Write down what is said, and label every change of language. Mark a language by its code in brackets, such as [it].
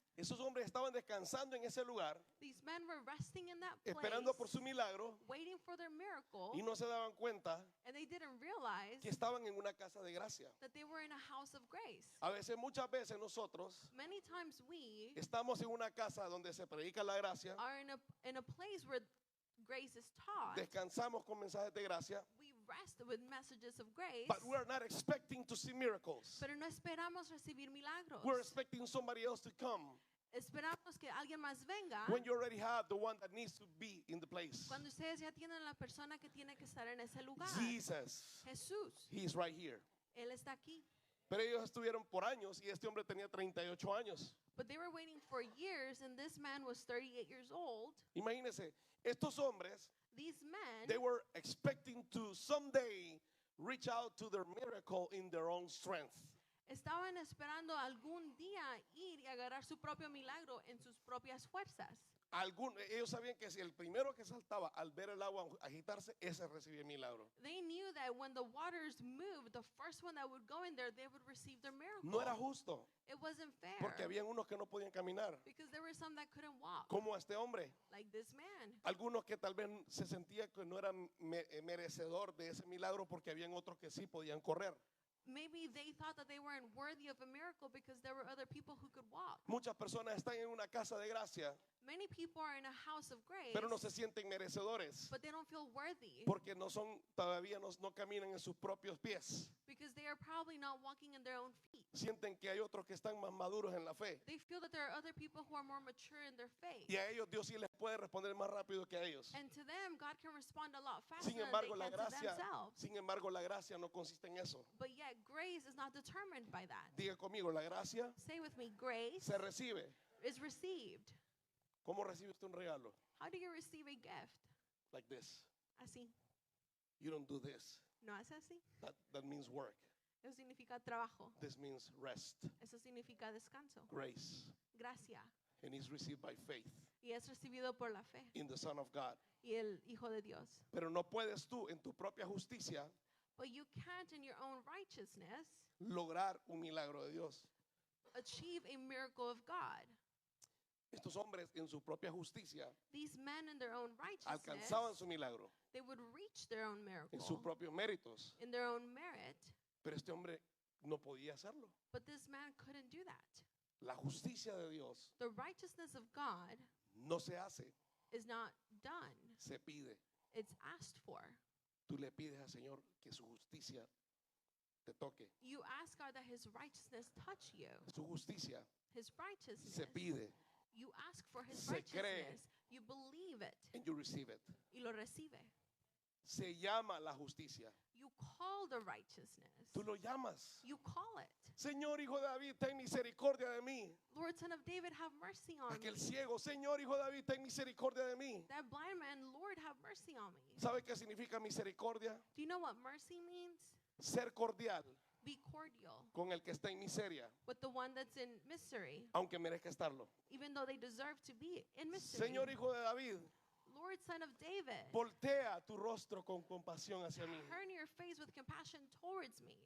[es] Esos hombres estaban descansando en ese lugar, [en] These men were resting in that place, [es] esperando por su milagro, [en] waiting for their miracle, [es] y no se daban cuenta [en] and they didn't realize [es] que estaban en una casa de gracia. [en] that they were in a house of grace. [es] A veces, muchas veces nosotros [en] Many times we [es] estamos en una casa donde se predica la gracia, [en] are in a place where grace is taught. [es] descansamos con mensajes de gracia, [en] We rest with messages of grace, but we are not expecting to see miracles. [es] pero no esperamos recibir milagros. [en] We're expecting somebody else to come [es] Esperamos que alguien más venga [en] when you already have the one that needs to be in the place. [es] cuando ustedes ya tienen la persona que tiene que estar en ese lugar. [en] Jesus, [es] Jesús, [en] He is right here. [es] Él está aquí. Pero ellos estuvieron por años y este hombre tenía 38 años. [en] But they were waiting for years, and this man was 38 years old. [es] Imagínense, estos hombres [en] These men, They were expecting to someday reach out to their miracle in their own strength. [es] estaban esperando algún día ir y agarrar su propio milagro en sus propias fuerzas. Ellos sabían que si el primero que saltaba al ver el agua agitarse, ese recibía el milagro. [en] They knew that when the waters moved, the first one that would go in there, they would receive their miracle. [es] No era justo, [en] It wasn't fair. [es] porque habían unos que no podían caminar, [en] Because there were some that couldn't walk, [es] como este hombre. [en] like this man. [es] Algunos que tal vez se sentía que no eran merecedor de ese milagro porque habían otros que sí podían correr. [en] Maybe they thought that they weren't worthy of a miracle because there were other people who could walk. [es] Muchas personas están en una casa de gracia, [en] Many people are in a house of grace, [es] pero no se sienten merecedores [en] but they don't feel worthy [es] porque todavía no caminan en sus propios pies. [en] because they are probably not walking in their own feet. [es] Sienten que hay otros que están más maduros en la fe. [en] They feel that there are other people who are more mature in their faith. [es] Y a ellos Dios sí les puede responder más rápido que a ellos. [en] And to them, God can respond a lot faster [es] Sin [en] than [es] embargo, [en] they [es] la [en] can to [es] gracia, [en] themselves. [es] sin embargo, la gracia no consiste en eso. [en] But yet, grace is not determined by that. [es] Diga conmigo, la gracia [en] Say with me, grace [es] se recibe. [en] is received. [es] ¿Cómo recibe usted un regalo? [en] How do you receive a gift? Like this. [es] Así. [en] You don't do this. [es] ¿No hace así? [en] That means work. [es] Eso significa trabajo. [en] This means rest, [es] Eso significa descanso. [en] grace. [es] Gracia. [en] And is received by faith [es] Y es recibido por la fe [en] in the Son of God. [es] y el Hijo de Dios. Pero no puedes tú en tu propia justicia [en] But you can't, in your own righteousness, [es] lograr un milagro de Dios. [en] achieve a miracle of God. [es] Estos hombres en su propia justicia [en] These men, in their own righteousness, [es] alcanzaban su milagro [en] they would reach their own [es] en sus [en] miracle [es] propios méritos. [en] in their own merit. [es] Pero este hombre no podía hacerlo. [en] But this man couldn't do that. [es] La justicia de Dios [en] The righteousness of God [es] no se hace, [en] is not done, [es] se pide. [en] it's asked for. [es] Tú le pides al Señor que su justicia te toque. [en] You ask God that His righteousness touch you. [es] Su justicia [en] His righteousness. [es] se pide [en] You ask for His [es] Se cree. [en] righteousness. You believe it. and you receive it. [es] Y lo recibe. Se llama la justicia. [en] You call the righteousness. [es] Tú lo llamas. [en] You call it. [es] Señor Hijo de David, ten misericordia de mí. [en] Lord, Son of David, have mercy on [es] Aquel [en] me. [es] ciego, Señor Hijo de David, ten misericordia de mí. [en] That blind man, Lord, have mercy on me. [es] ¿Sabe qué significa misericordia? [en] Do you know what mercy means? [es] Ser cordial [en] Be cordial [es] con el que está en miseria, [en] with the one that's in misery, [es] aunque merezca estarlo. [en] even though they deserve to be in misery. [es] Señor Hijo de David, [en] Lord, Son of David, [es] voltea tu rostro con compasión hacia mí. [en] turn your face with compassion towards me.